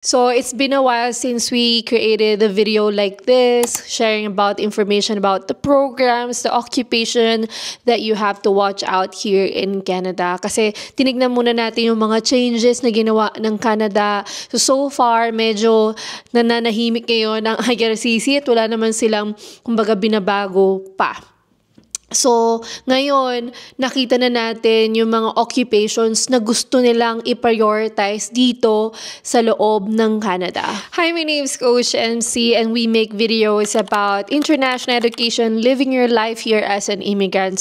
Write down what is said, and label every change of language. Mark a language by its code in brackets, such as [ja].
[en] So it's been a while since we created a video like this, sharing about information about the programs, the occupation that you have to watch out here in Canada. [tl] Kasi tinignan muna natin yung mga changes na ginawa ng Canada. So far, medyo nananahimik ngayon ang IRCC at wala naman silang, kumbaga, binabago pa. So, ngayon, nakita na natin yung mga occupations na gusto nilang i-prioritize dito sa loob ng Canada. [en] Hi, my name is Coach MC and we make videos about international education, living your life here as an immigrant.